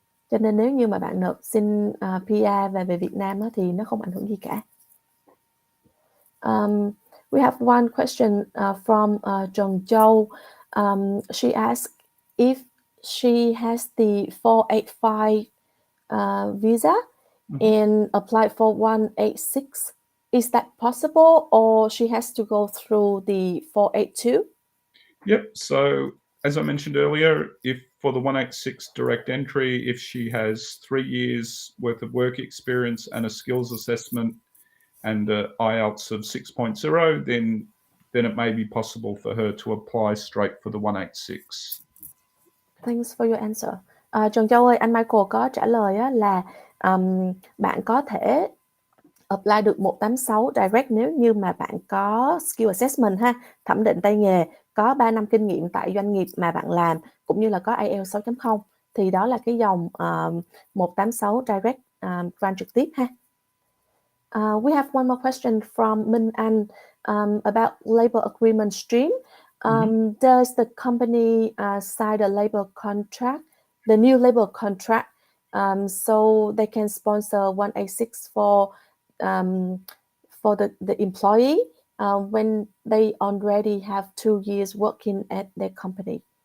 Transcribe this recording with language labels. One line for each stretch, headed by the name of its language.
Vietnamese: Cho nên nếu như mà bạn nộp xin PR về Việt Nam á, thì nó không ảnh hưởng gì cả.
English: We have one question from Trần Châu. She asked if she has the 485 visa and applied for 186. Is that possible, or she has to go through the 482? Yep. So as I mentioned earlier, if for the 186 direct entry, if she has 3 years worth of work experience and a skills assessment and IELTS of 6.0, then it may be possible for her to apply straight for the 186. Thanks for your answer.
Vietnamese: Trần Châu ơi, anh Michael có trả lời á, là bạn có thể apply được 186 direct nếu như mà bạn có skill assessment ha, thẩm định tay nghề, có 3 năm kinh nghiệm tại doanh nghiệp mà bạn làm, cũng như là có IELTS 6.0, thì đó là cái dòng 186 direct grant trực tiếp ha.
English: We have one more question from Minh Anh about labor agreement stream. Does the company sign a labor contract, the new labor contract, so they can sponsor 186 for the employee when they already have 2 years working at their company?